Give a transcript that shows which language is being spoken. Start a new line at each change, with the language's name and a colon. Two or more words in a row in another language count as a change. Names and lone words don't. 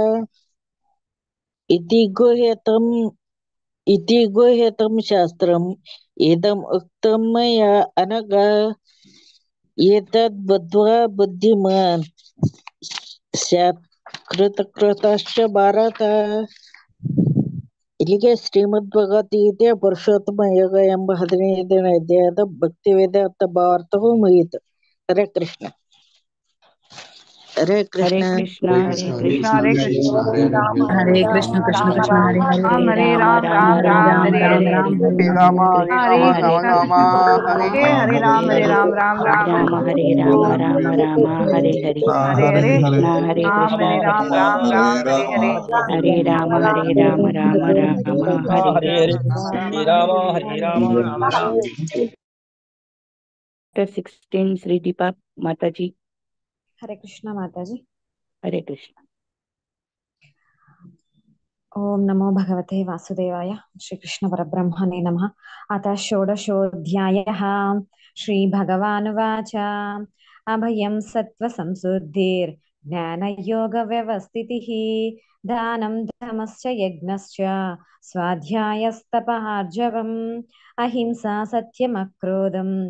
Sanskrit: इति गुह्यतं शास्त्रम् इदम् उक्तं मया अनघ एतद् बुद्ध्वा बुद्धिमान् स्यात् कृतकृतश्च भारत
Kannada: ಇಲ್ಲಿಗೆ ಶ್ರೀಮದ್ ಭಗವದ್ಗೀತೆಯ ಪುರುಷೋತ್ತಮ ಯೋಗ ಎಂಬ 15ನೇ ಅಧ್ಯಾಯದ ಭಕ್ತಿ ವೇದಾಂತ ಭಾವಾರ್ಥವು ಮುಗಿಯಿತು.
Sanskrit: ಹರೇ ಕೃಷ್ಣ. ಹರೇ ಕೃಷ್ಣ. हरे कृष्ण हरे कृष्ण हरे राम हरे कृष्ण कृष्ण राम कृष्ण राम हरे हरे हरे राम हरे राम राम राम हरे राम हरे राम हरे हरे हरे राम हरे हरे राम कृष्ण राम राम हरे हरे हरे राम राम राम राम हरे हरे हरे राम बोल राम राम हरे हरे हरे हरे हरे कृष्णा हरे राम कृष्णा राम राम हरे हरे हरे राम राम राम हरे हरे हरे. हरे हरे राम राम राम
Hindi: 16 श्री दीपा माता जी. हरे कृष्णा माता जी.
Sanskrit: हरे कृष्ण. ओम नमो भगवते वासुदेवाय. श्री कृष्ण परब्रह्मणे नमः. अथ षोडशोऽध्यायः. श्री भगवानुवाच अभयं सत्त्वसंशुद्धिर्ज्ञानयोगव्यवस्थितिः दानं दमश्च यज्ञश्च स्वाध्यायस्तपःर्जवम् अहिंसा सत्यमक्रोधं